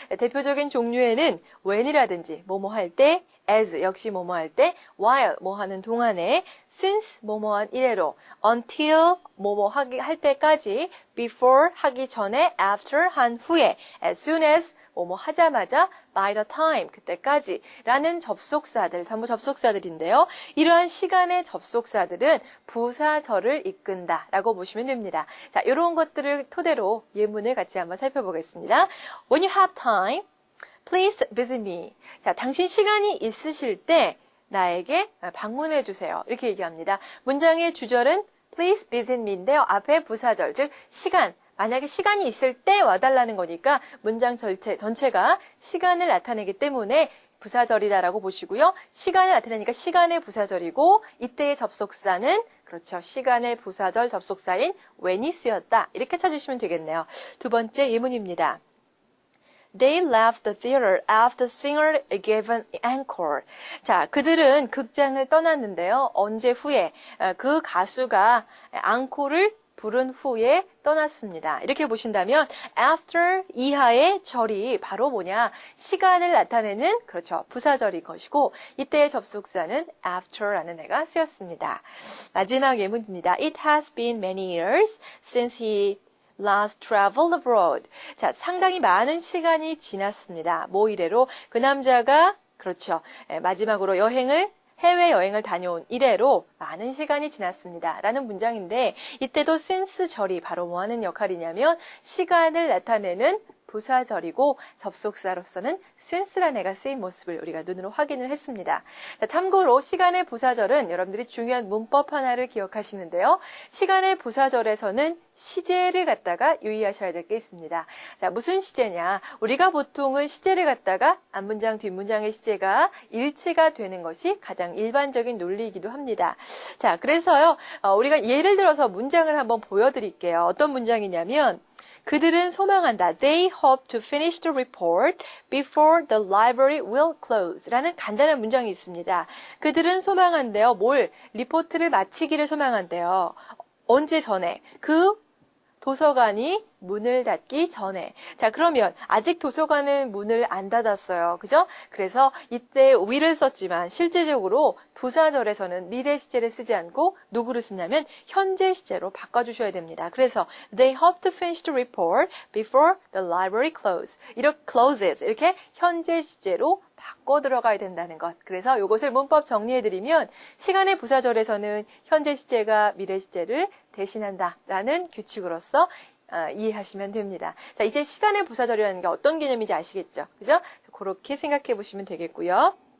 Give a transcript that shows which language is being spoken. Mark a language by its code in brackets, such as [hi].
[ko] 대표적인 종류에는 when이라든지 뭐뭐 할 때 as 역시 뭐뭐 할 때, while 뭐 하는 동안에, since 뭐뭐한 이래로, until 뭐뭐 할 때까지, before 하기 전에, after 한 후에, [en] as soon as [ko] 뭐뭐 하자마자, [en] by the time [ko] 그때까지 라는 접속사들, 전부 접속사들인데요. 이러한 시간의 접속사들은 부사절을 이끈다 라고 보시면 됩니다. 자, 이런 것들을 토대로 예문을 같이 한번 살펴보겠습니다. [en] When you have time, Please visit me. [ko] 자, 당신 시간이 있으실 때 나에게 방문해 주세요. 이렇게 얘기합니다. 문장의 주절은 [en] please visit me [ko] 인데요. 앞에 부사절, 즉 시간. 만약에 시간이 있을 때 와달라는 거니까 문장 전체가 시간을 나타내기 때문에 부사절이다라고 보시고요. 시간을 나타내니까 시간의 부사절이고 이때의 접속사는 그렇죠. 시간의 부사절 접속사인 when이 쓰였다. 이렇게 찾으시면 되겠네요. 두 번째 예문입니다. [en] They left the theater after the singer gave an encore. [ko] 자, 그들은 극장을 떠났는데요. 언제 후에? 그 가수가 앙코를 부른 후에 떠났습니다. 이렇게 보신다면 after 이하의 절이 바로 뭐냐? 시간을 나타내는 그렇죠. 부사절인 것이고 이때의 접속사는 after라는 애가 쓰였습니다. 마지막 예문입니다. [en] It has been many years since he last traveled abroad. [ko] 자, 상당히 많은 시간이 지났습니다. 뭐 이래로 그 남자가 그렇죠. 마지막으로 해외여행을 다녀온 이래로 많은 시간이 지났습니다. 라는 문장인데 이때도 since 절이 바로 뭐 하는 역할이냐면 시간을 나타내는 부사절이고 접속사로서는 since라는 애가 쓰인 모습을 우리가 눈으로 확인을 했습니다. 자, 참고로 시간의 부사절은 여러분들이 중요한 문법 하나를 기억하시는데요. 시간의 부사절에서는 시제를 갖다가 유의하셔야 될 게 있습니다. 자, 무슨 시제냐? 우리가 보통은 시제를 갖다가 앞문장, 뒷문장의 시제가 일치가 되는 것이 가장 일반적인 논리이기도 합니다. 자, 그래서요, 우리가 예를 들어서 문장을 한번 보여드릴게요. 어떤 문장이냐면 그들은 소망한다. [en] They hope to finish the report before the library will close. [ko] 라는 간단한 문장이 있습니다. 그들은 소망한대요. 뭘? 리포트를 마치기를 소망한대요. 언제 전에? 그 도서관이 문을 닫기 전에. 자, 그러면 아직 도서관은 문을 안 닫았어요. 그죠? 그래서 이때 will을 썼지만 실제적으로 부사절에서는 미래 시제를 쓰지 않고 누구를 쓰냐면 현재 시제로 바꿔주셔야 됩니다. 그래서 [en] they hope to finish the report before the library closes. [ko] 이렇게 현재 시제로 바꿔 들어가야 된다는 것. 그래서 이것을 문법 정리해드리면 시간의 부사절에서는 현재 시제가 미래 시제를 대신한다라는 규칙으로서 이해하시면 됩니다. 자, 이제 시간의 부사절이라는 게 어떤 개념인지 아시겠죠? 그죠? 그렇게 생각해 보시면 되겠고요.